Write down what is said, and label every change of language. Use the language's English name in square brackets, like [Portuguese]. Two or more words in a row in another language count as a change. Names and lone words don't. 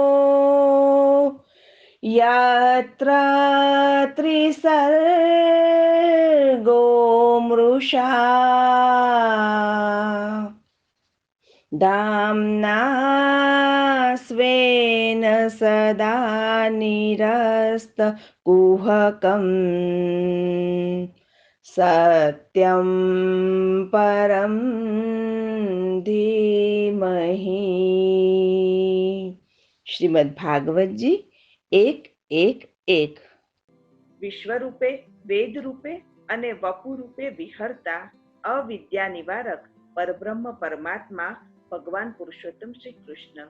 [Sanskrit] यत्र त्रिसर्गो मृषा धाम्ना स्वेन सदा निरस्तकुहकं सत्यं परं धीमहि. [Gujarati] શ્રીમદ ભાગવતજી 1:1:1. વિશ્વરૂપે, વેદ રૂપે અને વપુ રૂપે વિહરતા અવિદ્યા નિવારક પરબ્રહ્મ પરમાત્મા ભગવાન પુરુષોત્તમ શ્રી કૃષ્ણ.